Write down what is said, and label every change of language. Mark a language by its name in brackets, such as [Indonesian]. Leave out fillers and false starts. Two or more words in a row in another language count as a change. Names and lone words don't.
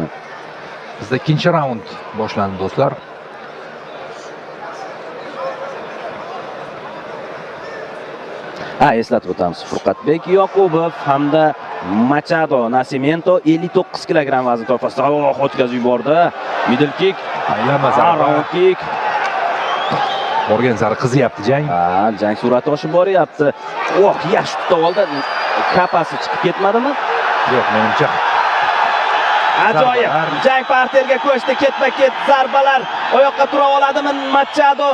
[Uzbek] Bizda ikkinchi raund boshlandi do'stlar. Eslatib o'tamiz. Furqatbek Yoqubov hamda Machado Nascimento 59 kg vazn toifasida o'tkazib yubordi. [English] Middle kick, [Uzbek] Aylanma [English] round kick. [Uzbek] Borgan sari qizyapti jang. Jang sur'ati oshib boryapti. Yaxshi tutib oldi. Kapasi chiqib ketmadimi? Yo'q, menimcha ajoyib. Jang parterga ko'chdi, ketma-ket zarbalar. Oyoqqa tura oladimi Machado?